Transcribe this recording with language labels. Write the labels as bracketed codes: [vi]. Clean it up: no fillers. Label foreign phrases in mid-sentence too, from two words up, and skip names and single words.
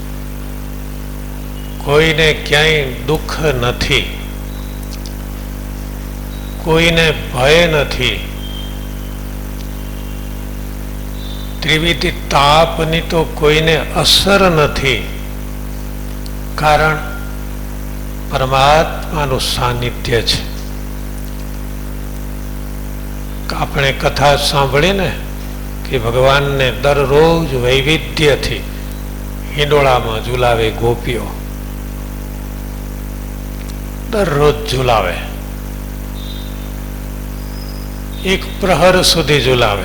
[gu] કોઈને ક્યાંય દુખ નથી, કોઈને ભય નથી, ત્રિવિધ તાપની તો કોઈને અસર નથી। કારણ પરમાત્માનું સાનિધ્ય છે। આપણે કથા સાંભળીને કે ભગવાનને દરરોજ વૈવિધ્યથી હિંડોળામાં ઝુલાવે ગોપીઓ, દરરોજ ઝુલાવે, એક પ્રહર સુધી ઝુલાવે.